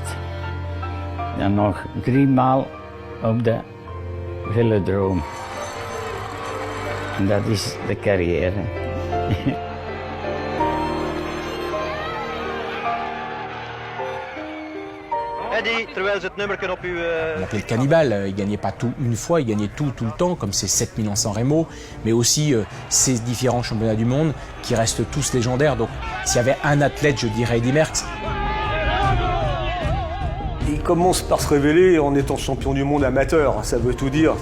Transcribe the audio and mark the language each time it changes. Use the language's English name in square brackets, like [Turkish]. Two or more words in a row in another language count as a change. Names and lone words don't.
[Dutch] En nog 3 maal op de velodroom. En dat is de carrière. Terwijl ze het nummerken op uw... [French] On l'appelait le cannibale, il gagnait pas tout une fois, il gagnait tout le temps, comme ces 7000 en San Remo, mais aussi ces différents championnats du monde qui restent tous légendaires. Donc s'il y avait un athlète, je dirais Eddy Merckx. Il commence par se révéler en étant champion du monde amateur, ça veut tout dire.